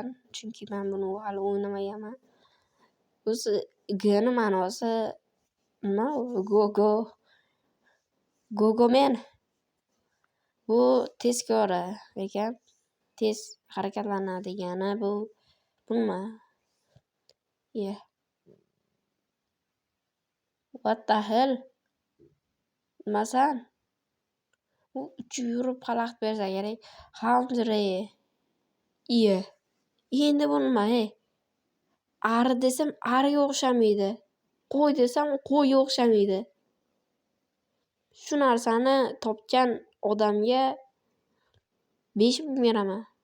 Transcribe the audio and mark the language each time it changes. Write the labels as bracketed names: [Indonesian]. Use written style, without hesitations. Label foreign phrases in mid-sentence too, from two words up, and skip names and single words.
[Uzbek] Chunki men buni hali o'ynamaganman. O'zi Gni ma'nosi nima? Gogomen. Bu tezkor ekan. Tez harakatlanadigan bu nima? [English] What the hell? [Uzbek] Nimasan? U uchib yurib xalaqit bersa kerak. Hamdray. Endi bu nima? Ari desam ariga o'xshamaydi. Qo'y desam qo'yga o'xshamaydi. Shu narsani topgan odamga 5000 beraman.